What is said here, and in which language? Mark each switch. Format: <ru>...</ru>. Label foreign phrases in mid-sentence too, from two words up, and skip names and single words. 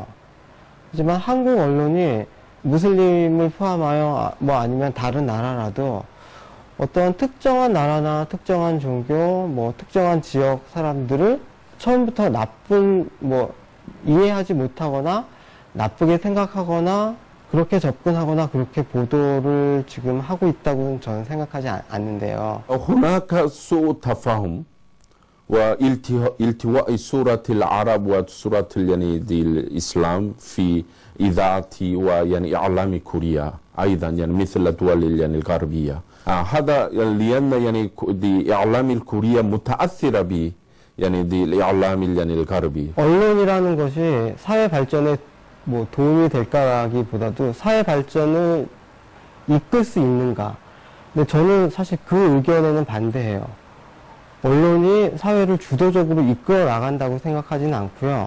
<ko>하지만 한국 언론이 무슬림을 포함하여 뭐 아니면 다른 나라라도 어떤 특정한 나라나 특정한 종교, 뭐 특정한 지역 사람들을 처음부터 나쁜 뭐 이해하지 못하거나 나쁘게 생각하거나 그렇게 접근하거나 그렇게 보도를 지금 하고 있다고는 저는 생각하지 않는데요.</ko> <ar>هناك سوء تفاهم والتواء سورة العرب وسورة يعني الإسلام في إذاعة ويعني إعلام كوريا أيضا يعني مثل الدول يعني الغربية. هذا لأن يعني إعلام الكورية متأثرة ب يعني الإعلام يعني الغربي.</ar> <ko>언론이라는 것이 사회 발전에 뭐 도움이 될까라기보다도 사회 발전을 이끌 수 있는가. 근데 저는 사실 그 의견에는 반대해요. 언론이 사회를 주도적으로 이끌어 나간다고 생각하지는 않고요.</ko>